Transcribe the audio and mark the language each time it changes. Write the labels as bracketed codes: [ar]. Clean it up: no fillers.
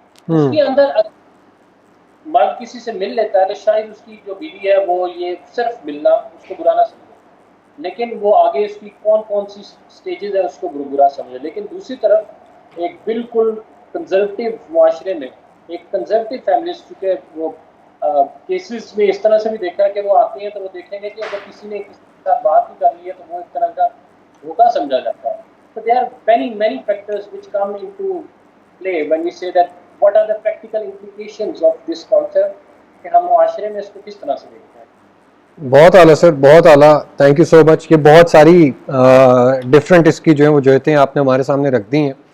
[ur] اس کے اندر مرد کسی سے مل لیتا ہے تو شاید اس کی جو بیوی ہے وہ یہ صرف ملنا اس کو برا نہ سمجھے, لیکن وہ آگے اس کی کون سی سٹیجز ہیں اس کو برا سمجھے. لیکن دوسری طرف ایک بالکل کنزرویٹو معاشرے میں, ایک کنزرویٹو فیملیز, چونکہ وہ کیسز میں اس طرح سے بھی دیکھا ہے کہ وہ آتے ہیں تو وہ دیکھیں گے کہ اگر کسی نے کسی کے ساتھ بات بھی کر لی ہے تو وہ ایک طرح کا دھوکہ سمجھا جاتا ہے. [en] So there are many factors which come into play when we say that what are the practical implications of this concept, [ur] کہ ہم معاشرے میں اس کو کس طرح سے دیکھتے ہیں. بہت اعلیٰ سر, بہت اعلیٰ, [en] Thank you so much. [ur] یہ بہت ساری ڈفرینٹ اس کی جو ہیں وہ جوہتیں آپ نے ہمارے سامنے رکھ دی ہیں.